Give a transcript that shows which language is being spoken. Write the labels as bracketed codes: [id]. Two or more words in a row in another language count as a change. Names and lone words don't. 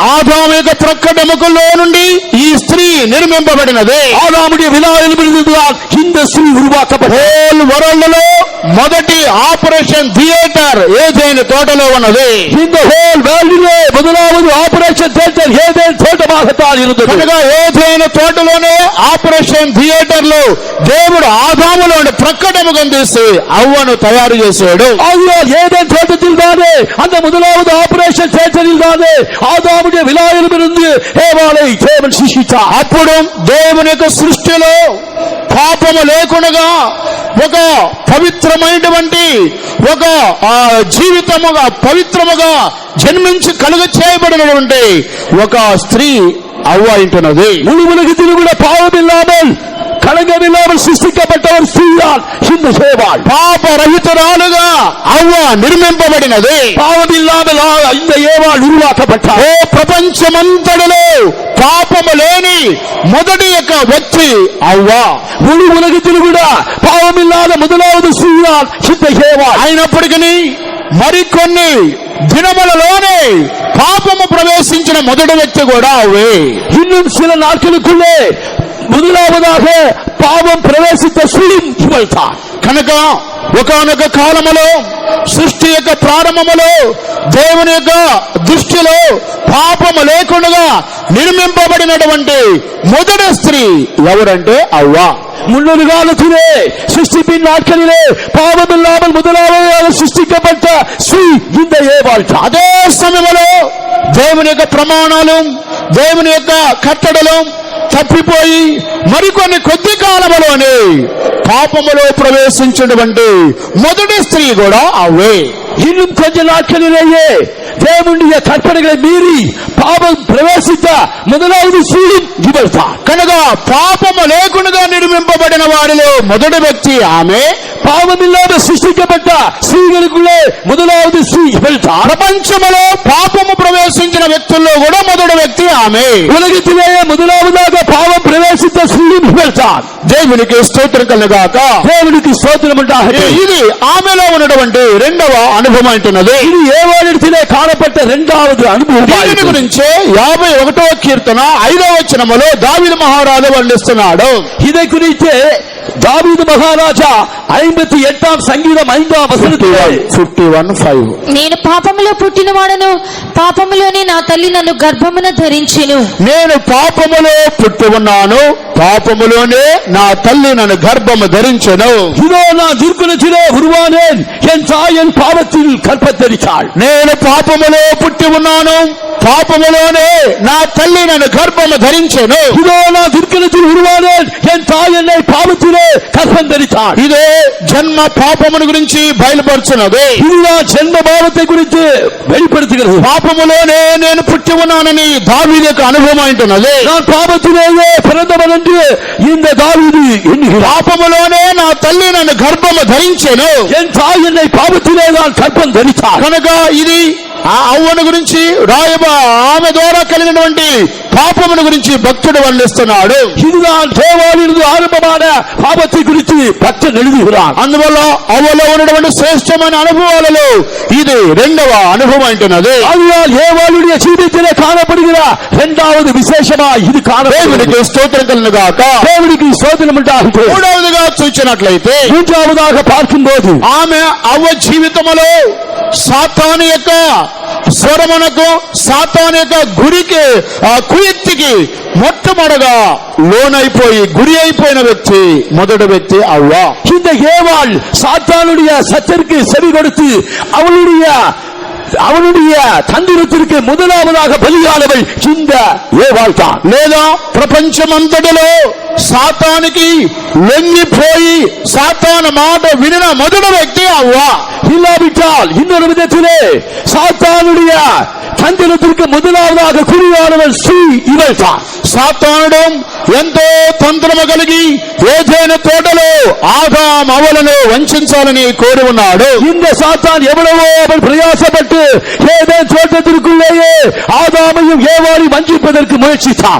[te] ఆదాము యొక్క ప్రక్కటెముకల్లో నుండి ఈ స్త్రీ నిర్మింపబడినది. [ta] ஆதாமுடைய விலா எலும்பிலிருந்துதான் இந்த ஸ்திரீ உருவாக்கப்பட்டது. [en] whole world [te] లో మొదటి [en] operation theater [te] ఏదైనా తోటలో ఉన్నది. [ta] இந்த [en] whole world [ta] முதலாவது [en] operation theater [ta] ஏதேன் தோட்டமாகத்தான் இருந்தது. [te] కనుక ఏదైనా తోటలోనే [en] operation theater [te] లో దేవుడు ఆదాములోని ప్రక్కటెముకం తీసి అవ్వను తయారు చేశాడు. [ta] ஆகையால் ஏதேன் தோட்டத்தில் தானே அந்த முதலாவது [en] operation theater [ta] தானே ஆதாமுடைய விலாயிலிருந்து ஏவாளை தேவன் சிருஷ்டித்தார். [te] అప్పుడు దేవుని యొక్క సృష్టిలో పాపము లేకుండా ఒక పవిత్రమైనటువంటి ఒక జీవితముగా పవిత్రముగా జన్మించి కలుగ చేయబడినటువంటి ఒక స్త్రీ అవ్వ ఉంటున్నది. [ta] முழு உலகத்தில் கூட பாவம் இல்லாமல் களங்கம் இல்லாமல் சிருஷ்டிக்கப்பட்ட ஒரு ஸ்திரீதான் இந்த ஏவாள். [te] పాపరహితురాలుగా అవ్వ నిర్మింపబడినది. [ta] பாவம் இல்லாமல் இந்த ஏவாள் உருவாக்கப்பட்டார். [te] ఓ ప్రపంచమంతటిలో పాపము లేని మొదటి యొక్క వ్యక్తి అవ్వ. [ta] முழு உலகத்தில் கூட பாவம் இல்லாத முதலாவது ஸ்திரீதான் இந்த ஏவாள். [te] అయినప్పటికీ మరికొన్ని దినములలోనే పాపము ప్రవేశించిన మొదటి వ్యక్తి కూడా అవ్వే. [ta] இன்னும் சில நாட்களுக்குள்ளே முதலாவதாக பாவம் பிரவேசித்த ஸ்திரீ இவள் தான். [te] కనుక ఒకానొక కాలములో సృష్టి యొక్క ప్రారంభములో దేవుని యొక్క దృష్టిలో పాపము లేకుండా నిర్మింపబడినటువంటి మొదటి స్త్రీ ఎవరంటే అవ్వ. [ta] முன்னொரு காலத்திலே சிருஷ்டிப்பின் நாட்களிலே பாவம் இல்லாமல் முதலாவதாக சிருஷ்டிக்கப்பட்ட ஸ்ரீ இந்த ஏவாள். [te] అదే సమయంలో దేవుని యొక్క ప్రమాణాలు దేవుని యొక్క కట్టడలు తప్పిపోయి మరికొన్ని కొద్ది కాలములోనే పాపములో ప్రవేశించినటువంటి మొదటి స్త్రీ కూడా అవ్వే. [ta] இன்னும் கொஞ்ச நாட்களிலேயே தேவனுடைய கற்பனைகளை மீறி பாவம் பிரவேசித்த முதலாவது ஸ்திரீ இவள் தான். [te] కనుక పాపము లేకుండా నిర్మింపబడిన వారిలో మొదటి వ్యక్తి ఆమె. [ta] பாவம் இல்லாமல் சிருஷ்டிக்கப்பட்ட ஸ்திரீகளுக்குள்ளே முதலாவது ஸ்திரீ இவள் தான். [te] ప్రపంచములో పాపము ప్రవేశించిన వ్యక్తుల్లో కూడా మొదటి వ్యక్తి ఆమె. [ta] உலகத்திலேயே முதலாவதாக பாவம் பிரவேசித்த ஸ்திரீ இவள் தான். [te] దేవునికి స్తోత్రం కలుగాక. [ta] தேவனுக்கு ஸ்தோத்திரம் உண்டாகட்டும். [te] ఇది ఆమెలో ఉన్నటువంటి రెండవ అనుభవం అంటున్నది. [ta] இது ஏவாளிடத்திலே காணப்பட்ட இரண்டாவது அனுபவம். [te] దీని గురించి 51వ కీర్తన 5వ వచనములో దావీదు మహారాజు వర్ణిస్తున్నాడు. [ta] இதை குறித்து தாவீது மகாராஜா 58ஆம் சங்கீதம் 5ஆம் வசனத்திலே 51:5 [te] నేను పాపములో పుట్టినవాడను, పాపములోనే నా తల్లి నన్ను గర్భమున ధరించెను. నేను పాపములో పుట్టి ఉన్నాను, పాపములోనే నా తల్లి నన్ను గర్భము ధరించెను. [ta] இதோ நான் துர்க்குணத்திலே உருவானேன், என் தாய் என் பாவத்தில் கற்பத்தரித்தாள். [te] నేను పాపములో పుట్టి ఉన్నాను, పాపములోనే నా తల్లి నన్ను గర్భము ధరించెను. [ta] இதோ நான் துர்க்குணத்தில் உருவானேன், என் தாய் என்னை பாவத்திலே கற்பம் தரித்தாள். [te] ఇదే జన్మ పాపమును గురించి బయలుపరుచున్నది. [ta] இதுதான் ஜென்ம பாவத்தை குறித்து வெளிப்படுத்துகிறது. [te] పాపములోనే నేను పుట్టి ఉన్నానని దావీదు యొక్క అనుభవం అంటున్నది. [ta] நான் பாவத்திலேயே பிறந்தவன் என்று இந்த தாவீது எண்ணுகிறார். [te] పాపములోనే నా తల్లి నన్ను గర్భము ధరించెను. [ta] என் தாய் என்னை பாவத்திலே தான் கற்பம் தரித்தாள். [te] కనుక ఇది ఆ అవ్వను గురించి ఆమె ద్వారా కలిగినటువంటి పాపమును గురించి భక్తుడు వర్ణిస్తున్నాడు. [ta] இதுதான் தேவாலிருந்து ஆரம்பமான பாவத்தை குறித்து பக்தன் எழுதுகிறான். [te] అందువల్ల అవ్వలో ఉన్నటువంటి శ్రేష్టమైన అనుభవాలలో ఇది రెండవ అనుభవం అంటున్నది. [ta] ஆகையால் ஏவாளுடைய ஜீவிதத்திலே காணப்படுகிற இரண்டாவது விசேஷமா இது காணப்படுகிறது. [te] దేవునికి స్తోత్రం కలుగును గాక. [ta] தேவனுக்கு ஸ்தோத்திரம் உண்டாகட்டும். [te] మూడవదిగా చూచినట్లయితే [ta] மூன்றாவதாக பார்க்கும்போது [te] ఆమె అవ్వ జీవితములో సాతాను యొక్క స్వరమునకు సాతాను యొక్క గురికి కుయుక్తికి మొట్టమొదటగా లోనైపోయి గురి అయిపోయిన వ్యక్తి మొదటి వ్యక్తి అవ్వ. [ta] இந்த ஏவாள் சாத்தானுடைய சத்தருக்கு செவி கொடுத்து அவனுடைய தந்திரத்திற்கு முதலாவதாக பலியானவள் இந்த ஏவாள் தான். [te] లేదా ప్రపంచమంతటిలో సాతానికి లొంగిపోయి సాతాను మాట వినిన మొదటి వ్యక్తి అవ్వ. [ta] இல்லாவிட்டால் இன்னொரு விதத்திலே சாத்தானுடைய தந்திரத்திற்கு முதலாவதாக குறியானவள் ஸ்ரீ இவள் தான். [te] సాతానుడు ఎంతో తంత్రము కలిగి ఏదైనా తోటలో ఆదాము అవలను వంచాలని కోరి ఉన్నాడు. [ta] இந்த சாத்தான் எவ்வளவோ அவன் பிரயாசப்பட்டு ஏதேன் தோட்டத்திற்குள்ளேயே ஆதாமையும் ஏவாளையும் வஞ்சிப்பதற்கு முயற்சித்தான்.